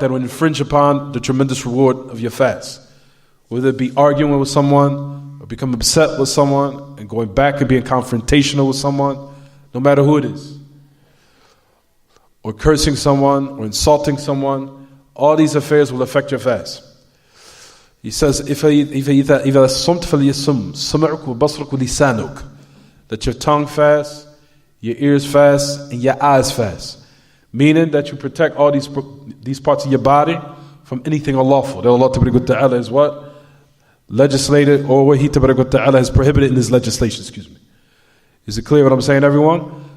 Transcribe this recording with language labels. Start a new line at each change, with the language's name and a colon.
English: That will infringe upon the tremendous reward of your fast. Whether it be arguing with someone, or become upset with someone, and going back and being confrontational with someone, no matter who it is. Or cursing someone, or insulting someone, all these affairs will affect your fast.
Arabic: He says, إِذَا صُمْتَ فَلْيَصُمْ سَمْعُكَ وَبَصْرُكَ وَلِسَانُكَ.
English: That your tongue fast, your ears fast, and your eyes fast. Meaning that you protect all these parts of your body from anything unlawful. That Allah Ta'ala is what? Legislated, or what He Ta'ala has prohibited in His legislation, Is it clear what I'm saying, everyone?